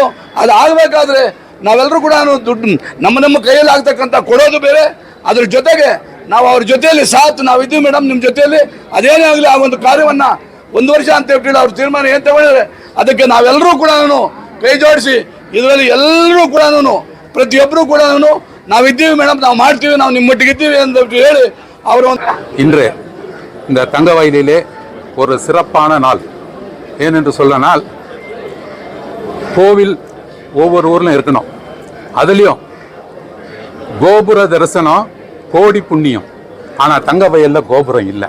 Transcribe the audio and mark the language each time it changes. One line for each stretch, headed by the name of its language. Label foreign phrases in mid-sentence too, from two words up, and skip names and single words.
Kannada: ಅದು ಆಗಬೇಕಾದ್ರೆ ನಾವೆಲ್ಲರೂ ಕೂಡ ದುಡ್ಡು ನಮ್ಮ ಕೈಯಲ್ಲಿ ಆಗ್ತಕ್ಕಂಥ ಕೊಡೋದು ಬೇರೆ, ಅದ್ರ ಜೊತೆಗೆ ನಾವು ಅವ್ರ ಜೊತೆಯಲ್ಲಿ ನಾವು ಇದ್ದೀವಿ ಮೇಡಮ್ ನಿಮ್ಮ ಜೊತೆಯಲ್ಲಿ. ಅದೇನೇ ಆಗಲಿ ಆ ಒಂದು ಕಾರ್ಯವನ್ನು 1 ವರ್ಷ ಅಂತ ಹೇಳ್ಬಿಟ್ಟು ಅವ್ರ ತೀರ್ಮಾನ ಏನು ತಗೊಂಡಿದ್ದಾರೆ ಅದಕ್ಕೆ ನಾವೆಲ್ಲರೂ ಕೂಡ ಕೈ ಜೋಡಿಸಿ ಇದರಲ್ಲಿ ಎಲ್ಲರೂ ಕೂಡ ಪ್ರತಿಯೊಬ್ಬರು ಕೂಡ ನಾವಿದ್ದೀವಿ ಮೇಡಮ್, ನಾವು ಮಾಡ್ತೀವಿ, ನಾವು ನಿಮ್ಮೊಟ್ಟಿಗೆ ಇದ್ದೀವಿ ಅಂತ ಹೇಳಿ ಅವರು.
Tamil: இன்று இந்த தங்க வயலிலே ஒரு சிறப்பான நாள். ஏனென்று சொல்லனால் கோவில் ஒவ்வொரு ஊர்லையும் இருக்கணும், அதுலேயும் கோபுர தரிசனம் கோடி புண்ணியம். ஆனால் தங்க வயலில் கோபுரம் இல்லை.